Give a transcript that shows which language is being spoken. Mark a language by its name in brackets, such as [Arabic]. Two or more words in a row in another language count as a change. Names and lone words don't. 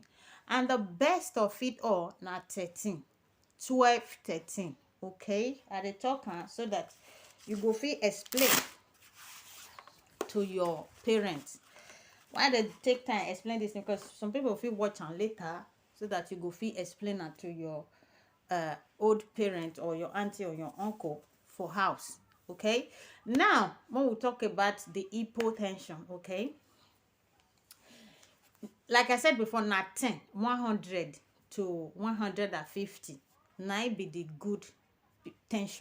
[Nigerian Pidgin] And the best of it all, na 13. 12, 13. Okay, I dey talk so that you go fit explain to your parents. Why they take time explain this thing? Because some people fit watch am later, so that you go fit explain am to your old parent or your auntie or your uncle for house. Okay, now when we talk about the hypotension, okay, like I said before, na 10, 100 to 150 na be the good tension.